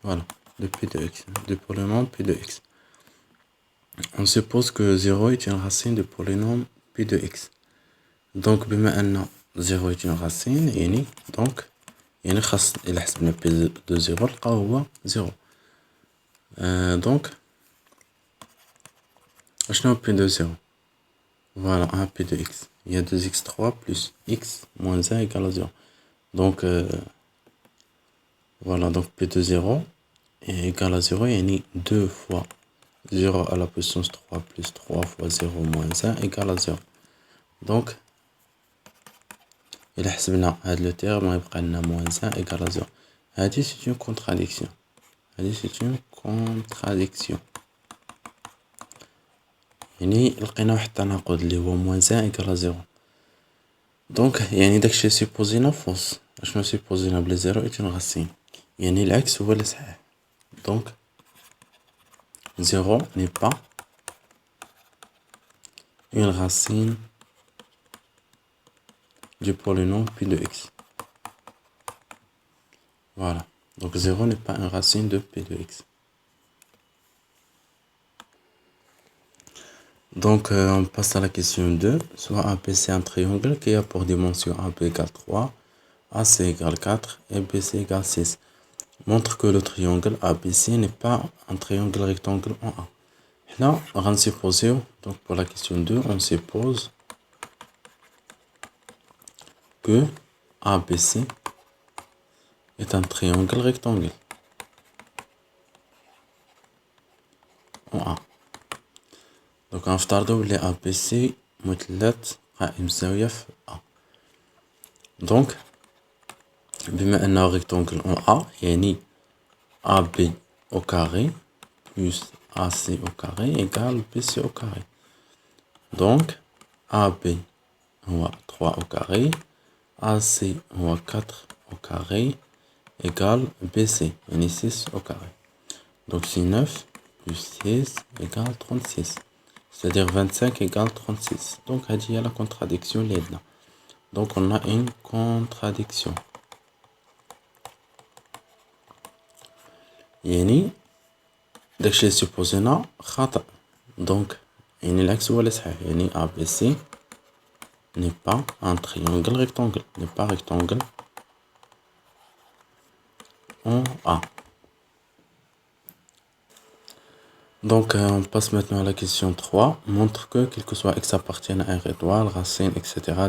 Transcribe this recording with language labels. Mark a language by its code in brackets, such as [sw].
[fr] Voilà, de P de x, du polynôme P de x. On suppose que 0 est une racine du polynôme P de x. [ar] Donc بما أن [fr] 0 est une racine [ar] يعني donc يعني خاص إلا حسبنا P de 0 نلقاو هو 0. [fr] Donc [ar] شنو [fr] P de 0? Voilà, 1 P de x. Il y a 2x3 plus x moins 1 égale à 0. Donc voilà, donc P de 0 est égal à 0 يعني 2 fois 0 à la puissance 3 plus 3 fois 0 moins 1 égale à 0. [ar] Donc إلا حسبنا هاد لو تيرم غيبقى لنا [fr] moins 1 égale à 0. هادي c'est une contradiction. هادي c'est une contradiction. [ar] يعني لقينا واحد التناقض اللي هو [fr] moins 1 égale à 0. [ar] دونك يعني داكشي سيبوزينا فوس. اشنو سيبوزينا بلي [fr] 0 est une racine [ar] يعني العكس هو اللي صحيح. [fr] دونك 0 n'est pas une racine du polynôme P de x. Voilà. Donc 0 n'est pas une racine de P de x. Donc on passe à la question 2. Soit ABC un triangle qui a pour dimension AB égale 3, AC égale 4 et BC égale 6. Montre que le triangle ABC n'est pas un triangle rectangle en A. Là, on va supposer, donc pour la question 2, on suppose que ABC est un triangle rectangle en A. [ar] Donc غنفترضو بلي A B C مثلث قائم الزاوية في A. [fr] Donc [ar] بما أنه [fr] rectangle en A يعني AB au carré plus AC au carré égale BC au carré. Donc AB هو 3 au carré, AC هو 4 au carré égale BC يعني 6 au carré. Donc c'est 9 plus 6 égale 36. C'est-à-dire 25 égale 36. Donc il y a la contradiction là. Donc on a une contradiction. [ar] يعني داكشي سيبوزينا خطأ. دونك يعني العكس هو اللي صحيح. [fr] يعني ABC n'est pas un triangle rectangle. N'est pas rectangle en A. Donc on passe maintenant à la question 3. Montre que, quel que soit x appartienne à R étoile, racine, etc.